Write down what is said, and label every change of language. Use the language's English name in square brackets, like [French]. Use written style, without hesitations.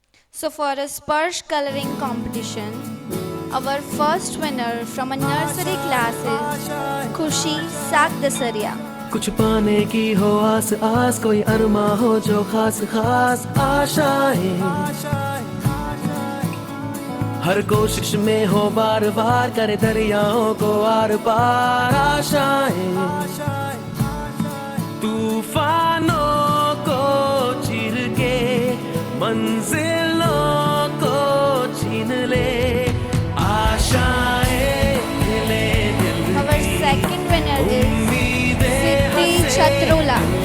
[English] So for a Sparsh coloring competition, our first winner from a nursery class is Khushi Sakdasaria. [Hindi] कुछ पाने की हो आस आस, कोई अरमा हो जो खास खास आशाएं, हर कोशिश में हो बार बार, करे दरियाओं को आर पार आशाएं, तूफानों को चीर के मंजिलों को छीन ले आशाएं, खिले दिल [English] Our second winner is Siddhi Chatrola.